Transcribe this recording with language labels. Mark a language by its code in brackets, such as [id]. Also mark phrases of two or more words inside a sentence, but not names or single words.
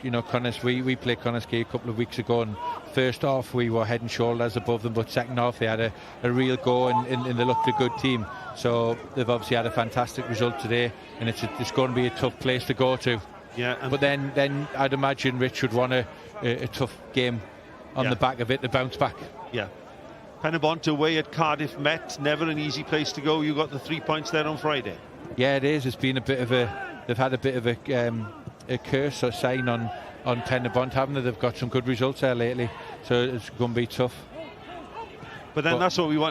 [en] You know, Connors, we played Connors Quay a couple of weeks ago, and first half we were head and shoulders above them, but second half they had a real go, and they looked a good team. So they've obviously had a fantastic result today, and it's going to be a tough place to go to. Yeah. But then I'd imagine Rich would want a tough game on the back of it to bounce back. Yeah. Pen-y-bont away at Cardiff Met, never an easy place to go. You got the 3 points there on Friday. Yeah, it is. It's been a bit of they've had a bit of a curse or sign on Pen-y-bont, haven't they? They've got some good results there lately, so it's going to be tough. But then that's what we want.